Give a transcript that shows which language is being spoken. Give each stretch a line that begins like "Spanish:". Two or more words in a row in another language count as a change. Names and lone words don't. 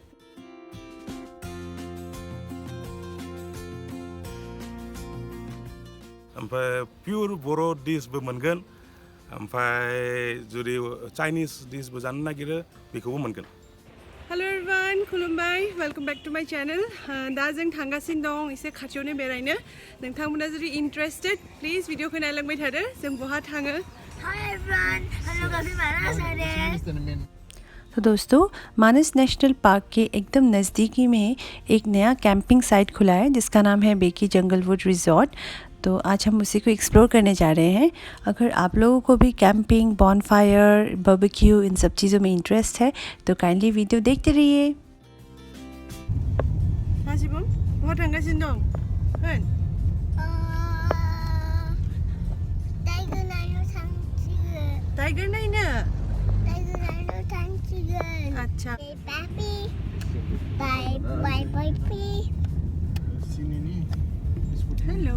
Bodo: ओमफ्राय पियर बर' डिशबो मोनगोन ओमफ्राय जुदि चाइनिस डिशबो जानो नागिरो बेखौबो मोनगोन
English: hello everyone
Bodo: खुलुमबाय
English: welcome back to my channel
Bodo: दा जों थांगासिनो दं एसे खाथियावनो बेरायनो नोंथांमोना जुदि
English: interested please
Bodo: भिडियोखौ नायलांबाय थादो जों बहा थाङो
English: Hi everyone, hello
Hindi: कभी माना सारे तो दोस्तों मानस नेशनल पार्क के एकदम नज़दीकी में एक नया
English: camping site
Hindi: खुला है जिसका नाम है बेकी जंगलवुड रिजॉर्ट। तो आज हम उसी को एक्सप्लोर करने जा रहे हैं। अगर आप लोगों को भी
English: camping, bonfire, barbecue
Hindi: इन सब चीज़ों में इंटरेस्ट है तो काइंडली वीडियो देखते रहिए।
Bodo: हाँ सिबम बहा थांगासिनो दं होन टाइगर नायनो थांसिगोन टाइगर नायनो टाइगर नायनो थांसिगोन अच्छा
English: पापी बाय बाय पापी हेलो